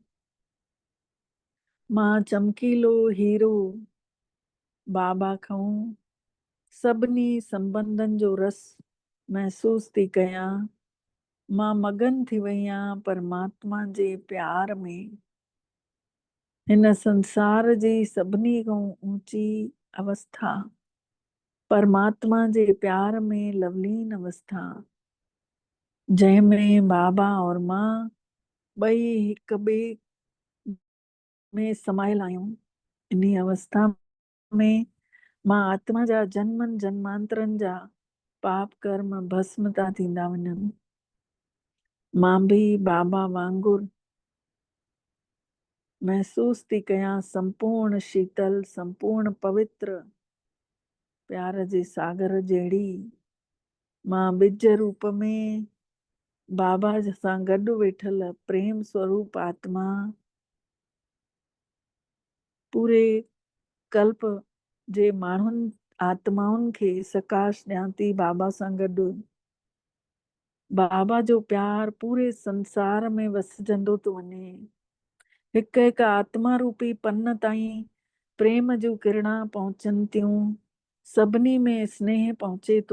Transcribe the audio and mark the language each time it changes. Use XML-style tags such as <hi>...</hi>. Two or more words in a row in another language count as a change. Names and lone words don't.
<sd>मां चमकीलो हीरो बाबा खां सभिनी संबंधनि जो रस महसूस थी कयां। मां मगन थी वई आहियां परमात्मा जे प्यार में। हिन संसार जी सभिनी खां ऊंची अवस्था परमात्मा जे प्यार में लवलीन अवस्था, जंहिंमें बाबा और मां ॿई हिक ॿिए में समायल आहियूं। इन अवस्था में मां आत्मा जा जन्मनि जन्मांतरनि जा पाप कर्म भस्म था थींदा वञनि। मां बि बाबा वांगुरु महसूस थी कयां संपूर्ण शीतल, संपूर्ण पवित्र प्यार जे सागर जहिड़ी। मां ॿिज रूप में बाबा सां गॾु वेठल प्रेम स्वरूप आत्मा पूरे कल्प जे माण्हुनि आत्माउनि खे सकाश ॾियां थी बाबा सां गॾु। बाबा जो प्यार पूरे संसार में वसजंदो थो वञे। हिक हिक आत्मा रूपी पन ताईं प्रेम जूं किरणा पहुचनि थियूं, सभिनी में स्नेह पहुचे थो।</sd>